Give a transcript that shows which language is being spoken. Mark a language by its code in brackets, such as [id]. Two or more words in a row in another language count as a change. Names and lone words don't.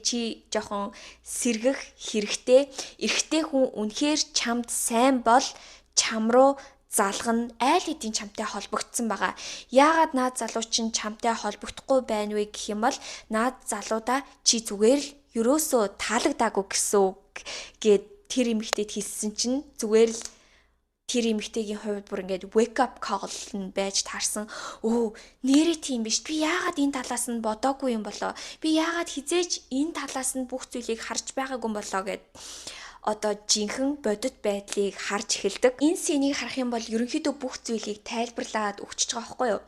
[mn] Чи жоохон сэргэх хэрэгтэй. Эрэгтэй хүн үнэхээр чамд сайн бол чам руу залгана айл хэдийн чамтай холбогдсон байгаа. Яагаад наад залуу чинь чамтай холбогдохгүй байна вэ гэх юм бол наад залуудаа чи зүгээр л ерөөсөө таалагдаагүй гэсэн үг гэд тэр эмэгтэйд хэлсэн чинь зүгээр л тэр эмэгтэйгийн хувьд бүр ингээд [en] wake up call [mn] нь байж таарсан. Нэрээ тийм биш. Би яагаад энэ талаас нь бодоогүй юм болоо? Би яагаад хизээж энэ талаас нь бүх зүйлийг харж байгаагүй юм болоо гэд жинхэнэ бодит байдлыг харж эхэлдэг. Энэ сценийг харах юм бол ерөнхийдөө бүх зүйлийг тайлбарлаад өгч байгаа байхгүй юу?